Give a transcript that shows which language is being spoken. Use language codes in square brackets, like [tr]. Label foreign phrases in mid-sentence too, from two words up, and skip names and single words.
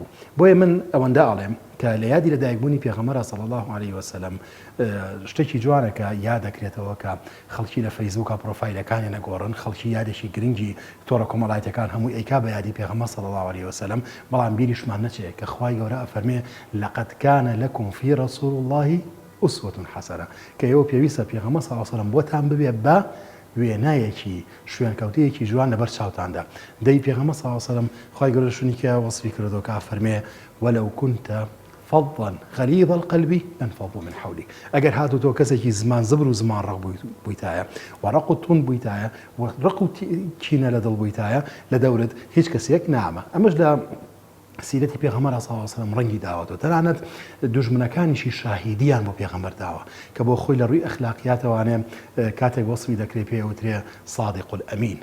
[ckb] بۆیە من ئەوەندە ئاڵێم کە لە یادی لەدایکبوونی پێغەمبەر [ar] صلی الله عليه وسلم [ckb] شتێکی جوانەکە یاد دەکرێتەوە کە خەڵکی لە فەیسبووکە پرۆفایلەکانی نەگۆڕن خەڵکی یادێکی گرنگی تۆڕە کۆمەڵایەتەکان هەمووی ئەیکا بە یادی پێغەمبەر [ar] صلی الله عليه وسلم [ckb] بەڵام بیریشمان نەچێت کە خوای گەورە ئەفەرمێ [ar] لقد كان لكم في رسول الله أسوة حسنة [ckb] کە ئێوە پێویستە پێغەمبەر [ar] صلی الله عليه وسلم [ckb] بۆتان ببێ بە وێنایەکی شوێنکەوتەیەکی جوان لەبەر چاوتاندا. دەی پێغەمبەر [ar] صلی الله عليه وسلم [ckb] خوای گەورە شوێنێکە وەصفی کردەوە کە فەرمێ [ar] ولو كنت فظا غليظ القلب لانفضوا من حولك. [ckb] ئەگەر هاتوو تۆ کەسێکی زمان زبر و زمان ڕق بوویتایە و ڕق و تون بوویتایە و ڕق و کینە لە دڵ بوویتایە لە دەورت هیچ کەسێک نامە. ئەمەش لە سیرەتی پێغەمبەر [ar] صلی الله عليه وسلم [ckb] ڕەنگی داوەتەوە تەنانەت دوژمنەکانیشی شاهیدیان بۆ پێغەمبەر داوە کە بۆ خۆی لە ڕووی ئەخلاقیاتەوانێ کاتێک وەصفی دەکرێت پێوترێ [ar] صادق الئەمین.